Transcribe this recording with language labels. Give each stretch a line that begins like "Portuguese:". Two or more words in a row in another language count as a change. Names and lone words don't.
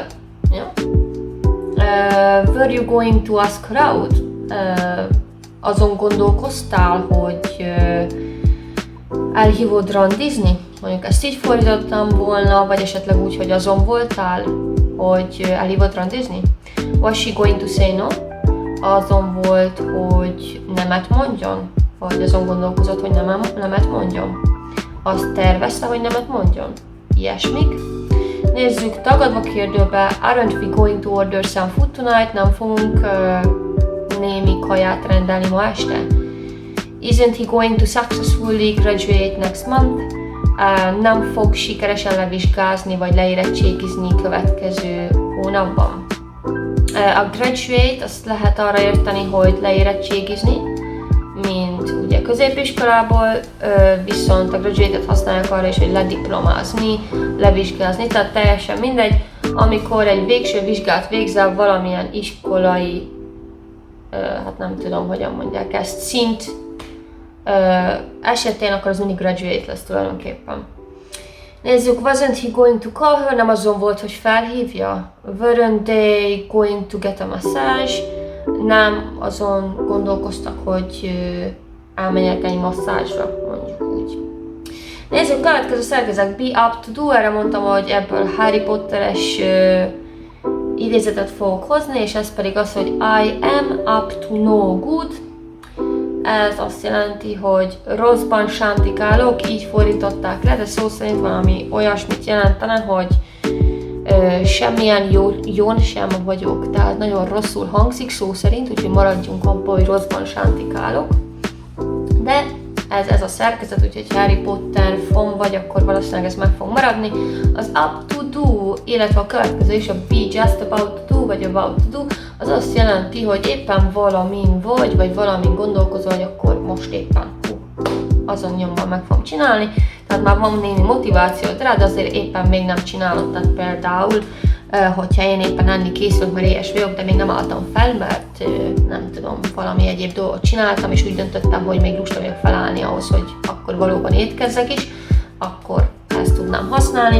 Hungarian: Ja?
English: Were you going to ask her out?
Hungarian: Azon gondolkoztál, hogy elhívod randizni? Mondjuk ezt így fordítottam volna, vagy esetleg úgy, hogy azon voltál, hogy elhívod randizni?
English: Was she going to say no?
Hungarian: Azon volt, hogy nemet mondjon? Vagy azon gondolkozott, hogy nemet mondjon? Azt tervezte, hogy nemet mondjon? Ilyesmik. Nézzük, tagadva kérdőbe,
English: aren't we going to order some food tonight?
Hungarian: Nem fogunk némi kaját rendelni ma este?
English: Isn't he going to successfully graduate next month?
Hungarian: Nem fog sikeresen levizsgázni vagy leérettségizni következő hónapban. A graduate azt lehet arra érteni, hogy leérettségizni, mint ugye középiskolából, viszont a graduate-et használják arra is, hogy lediplomázni, levizsgázni, tehát teljesen mindegy, amikor egy végső vizsgát végzel valamilyen iskolai, hát nem tudom, hogyan mondják ezt, szint esetén, akkor az mindig graduate lesz tulajdonképpen. Nézzük,
English: wasn't he going to call her?
Hungarian: Nem azon volt, hogy felhívja.
English: Weren't they going to get a massage?
Hungarian: Nem azon gondolkoztak, hogy elmenjenek egy masszázsra, mondjuk úgy. Nézzük, következő szerkezet,
English: be up to do.
Hungarian: Erre mondtam, hogy ebből Harry Potteres idézetet fogok hozni, és ez pedig az, hogy
English: I am up to no good.
Hungarian: Ez azt jelenti, hogy rosszban sántikálok, így fordították le, de szó szerint valami olyasmit jelentene, hogy semmilyen jón sem vagyok, tehát nagyon rosszul hangzik szó szerint, úgyhogy maradjunk abból, hogy rosszban sántikálok. De ez a szerkezet, úgyhogy Harry Potter fan vagy, akkor valószínűleg ez meg fog maradni.
English: Az up to do,
Hungarian: illetve a következő is, a
English: be just about to do, vagy about to do,
Hungarian: az azt jelenti, hogy éppen valamin vagy valamin gondolkozol, hogy akkor most éppen azon nyomban meg fogom csinálni. Tehát már van némi motivációt rá, de azért éppen még nem csinálod. Tehát például, hogyha én éppen enni készülök, mert éhes vagyok, de még nem álltam fel, mert nem tudom, valami egyéb dolgot csináltam, és úgy döntöttem, hogy még lusta vagyok felállni ahhoz, hogy akkor valóban étkezzek is, akkor ezt tudnám használni.